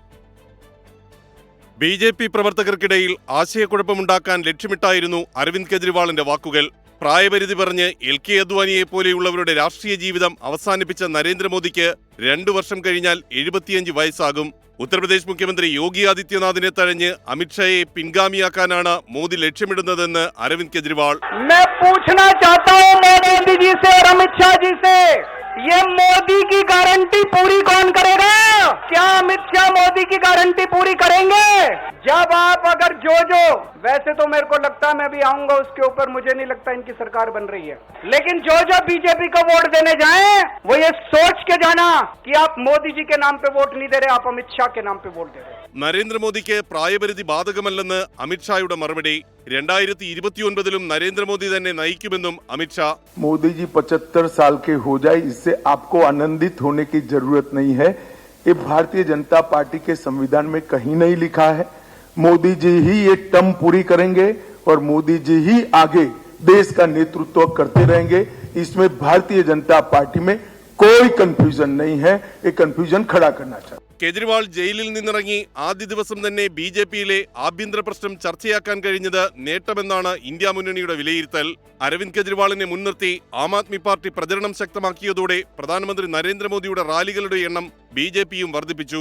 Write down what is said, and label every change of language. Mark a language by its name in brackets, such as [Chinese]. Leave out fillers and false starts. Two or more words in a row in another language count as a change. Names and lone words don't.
[Malayalam] ബി.ജെ.പി പ്രവർത്തകർക്കിടയിൽ ആശയക്കുഴപ്പമുണ്ടാക്കാൻ ലക്ഷ്യമിട്ടായിരുന്നു അരവിന്ദ് കെജ്രിവാളിന്റെ വാക്കുകൾ. പ്രായപരിധി പറഞ്ഞ് എൽ.കെ. അദ്വാനിയെ പോലെയുള്ളവരുടെ രാഷ്ട്രീയ ജീവിതം അവസാനിപ്പിച്ച നരേന്ദ്രമോദിക്ക് 2 വർഷം കഴിഞ്ഞാൽ 75 വയസ്സാകും. ഉത്തർപ്രദേശ് മുഖ്യമന്ത്രി യോഗി ആദിത്യനാഥിനെ തഴഞ്ഞ് അമിത്ഷായെ പിൻഗാമിയാക്കാനാണ് മോദി ലക്ഷ്യമിടുന്നതെന്ന് അരവിന്ദ് കെജ്രിവാൾ. [Hindi] ये मोदी की गारंटी पूरी कौन करेगा? क्या अमित शाह मोदी की गारंटी पूरी करेंगे? जब आप अगर जो वैसे तो मेरे को लगता है मैं भी आऊंगा उसके ऊपर, मुझे नहीं लगता इनकी सरकार बन रही है, लेकिन जो बीजेपी को वोट देने जाएं वो ये सोच के जाना कि आप मोदी जी के नाम पे वोट नहीं दे रहे, आप अमित शाह के नाम पे वोट दे रहे. [Malayalam] നരേന്ദ്രമോദിക്ക് പ്രായപരിധി ബാധകമല്ലെന്ന് അമിത്ഷായുടെ മറുപടി. 2029 നരേന്ദ്രമോദി തന്നെ നയിക്കുമെന്നും അമിത്ഷാ. [Hindi] मोदी जी 75 साल के हो जाए, इससे आपको आनंदित होने की जरूरत नहीं है. ये भारतीय जनता पार्टी के संविधान में कहीं नहीं लिखा है. मोदी जी ही ये टर्म पूरी करेंगे और मोदी जी ही आगे देश का नेतृत्व करते रहेंगे. इसमें भारतीय जनता पार्टी में कोई कंफ्यूजन नहीं है. ये कंफ्यूजन खड़ा करना चाहिए. [Malayalam] കെജ്രിവാൾ ജയിലിൽ നിന്നിറങ്ങി ആദ്യ ദിവസം തന്നെ ബി.ജെ.പിയിലെ ആഭ്യന്തര പ്രശ്നം ചർച്ചയാക്കാൻ കഴിഞ്ഞത് നേട്ടമെന്നാണ് ഇന്ത്യ മുന്നണിയുടെ വിലയിരുത്തൽ. അരവിന്ദ് കെജ്രിവാളിനെ മുൻനിർത്തി ആം ആദ്മി പാർട്ടി പ്രചരണം ശക്തമാക്കിയതോടെ പ്രധാനമന്ത്രി നരേന്ദ്രമോദിയുടെ റാലികളുടെ എണ്ണം ബി.ജെ.പിയും വർദ്ധിപ്പിച്ചു.